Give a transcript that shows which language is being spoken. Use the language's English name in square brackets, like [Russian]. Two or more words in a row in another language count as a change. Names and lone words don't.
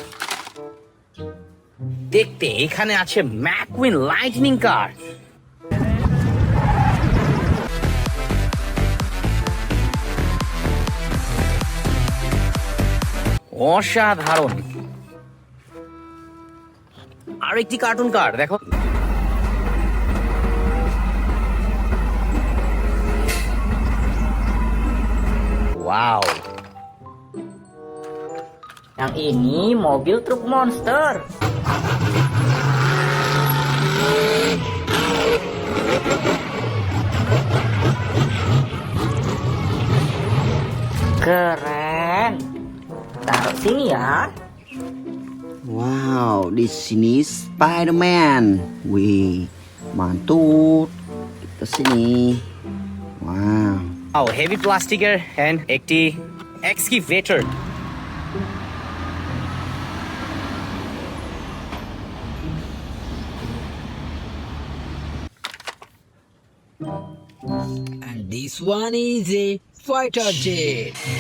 [Bangla] দেখতে এখানে আছে ম্যাকুইন লাইটনিং কার। অসাধারণ। আর একটি কার্টুন কার দেখো। [Indonesian] Wow. Yang ini mobil truk monster. Keren. Taruh sini ya. Wow, di sini Spider-Man. Wih, mantul. Ke sini. Wow. [English] Oh, heavy plastiker and একটি excavator. And this one is a fighter jet.